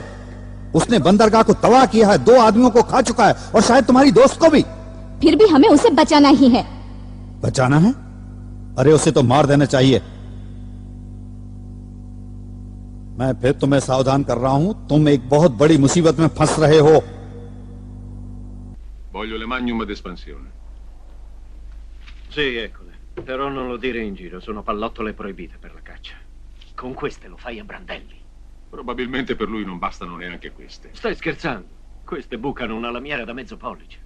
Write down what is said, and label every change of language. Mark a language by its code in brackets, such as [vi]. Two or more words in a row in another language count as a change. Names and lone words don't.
[hi] उसने बंदरगाह को तबाह किया है, 2 आदमियों को खा चुका है और शायद तुम्हारी दोस्त को भी। फिर भी हमें उसे बचाना ही है। बचाना है? अरे उसे तो मार देना चाहिए। मैं फिर तुम्हें सावधान कर रहा हूं, तुम एक बहुत बड़ी मुसीबत में फंस रहे हो। [it] Voglio le magnum d'espansione. Sì, eccole. Però non lo dire in giro, sono pallottole proibite per la caccia. Con queste lo fai a brandelli. Probabilmente per lui non bastano neanche queste. Stai scherzando? Queste bucano una lamiera da mezzo pollice.